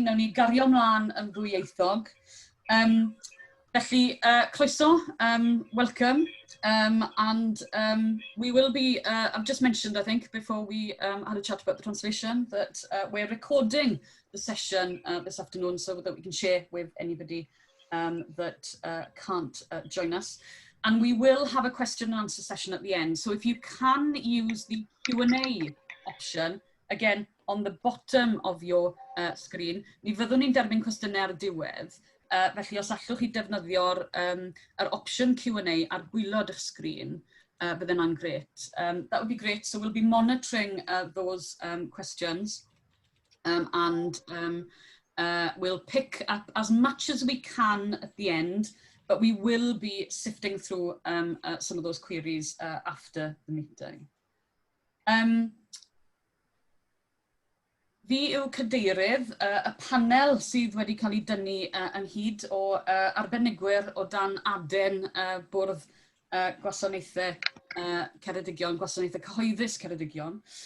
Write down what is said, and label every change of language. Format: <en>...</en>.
<cy>Nawn ni gario mlaen yn ddwyieithog. Felly, croeso,</cy> <en>welcome, and we will be, I've just mentioned, I think, before we had a chat about the translation, that we're recording the session this afternoon so that we can share with anybody that can't join us. And we will have a question and answer session at the end. So if you can use the Q&A option, again, on the bottom of your screen,</en> <cy>ni fyddwn ni'n derbyn cwestiynau ar y diwedd. Felly, os allwch chi defnyddio'r option Q&A ar gwylod eich sgrin, bydde hynna'n great.</cy> <en>That would be great. So we'll be monitoring those questions, and we'll pick up as much as we can at the end, but we will be sifting through some of those queries after the meeting.</en> <cy>Fi yw cadeirydd y panel sydd wedi cael ei dynnu ynghyd o arbenigwyr o dan aden bwrdd gwasanaethau Ceredigion, gwasanaethau cyhoeddus Ceredigion.</cy>